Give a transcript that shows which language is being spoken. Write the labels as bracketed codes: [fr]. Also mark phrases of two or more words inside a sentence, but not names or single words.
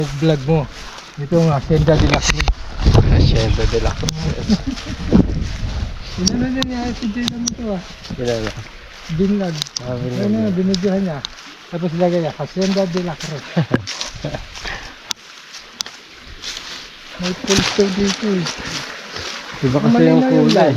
[tl] Vlog mo. Ito ang Hacienda de la Cruz. Hacienda de la Cruz. Ano na niya si Jay naman ito ah. Kilala. Binlag. Binlag. Ano na, binidyohan niya. Tapos lagay niya, Hacienda de la Cruz. May pulso dito eh. Iba kasi yung kulay.